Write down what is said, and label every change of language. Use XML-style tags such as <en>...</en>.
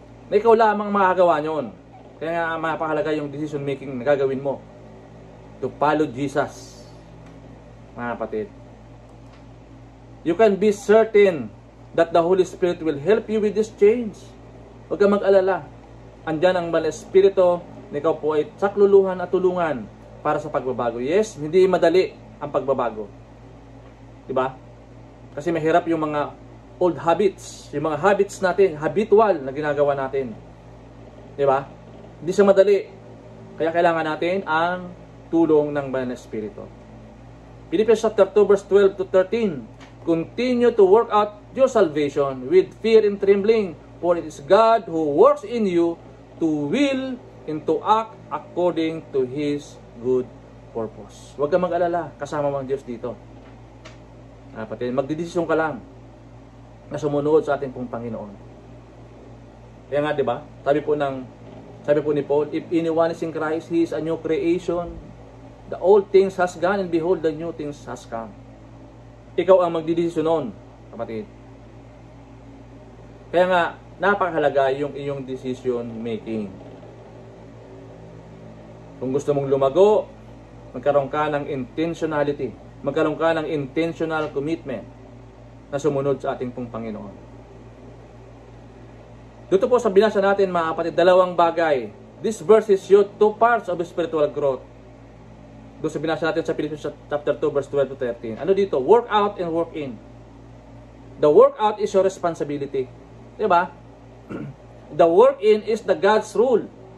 <tl>Na ikaw lamang makagawa nyon. Kaya nga mapakalaga yung decision making na gagawin mo</tl> <en>to follow Jesus,</en> <tl>mga kapatid.</tl> <en>You can be certain that the Holy Spirit will help you with this change.</en> <tl>Huwag kang mag-alala. Andyan ang Banal Espiritu na ikaw po ay sakluluhan at tulungan para sa pagbabago. Yes, hindi madali ang pagbabago. Diba? Kasi mahirap yung mga old habits. Yung mga habits natin, habitual na ginagawa natin. Diba? Hindi siya madali. Kaya kailangan natin ang tulong ng Banal Espiritu.</tl> <en>Philippians chapter 2 verse 12 to 13. Continue to work out your salvation with fear and trembling, for it is God who works in you to will and to act according to His good purpose.</en> <tl>Huwag kang mag-alala, kasama mo ang Diyos dito. Kapatid, magdidesisyon ka lang na sumunod sa ating pong Panginoon. Kaya nga, di ba? Sabi po ni Paul,</tl> <en>if anyone is in Christ, he is a new creation. The old things has gone, and behold, the new things has come.</en> <tl>Ikaw ang magdidesisyon nun, kapatid. Kaya nga, napakahalaga yung iyong decision making. Kung gusto mong lumago, magkaroon ka ng intentionality. Magkaroon ka ng intentional commitment na sumunod sa ating pong Panginoon. Dito po sa binasa natin, mga kapatid, dalawang bagay.</tl> <en>This verse is show two parts of spiritual growth.</en> <tl>Doon sa binasa natin sa Philippians chapter 2, verse 12 to 13. Ano dito?</tl> <en>Work out and work in. The work out is your responsibility.</en> <tl>Diba?</tl> <en>The work in is the God's rule.</en>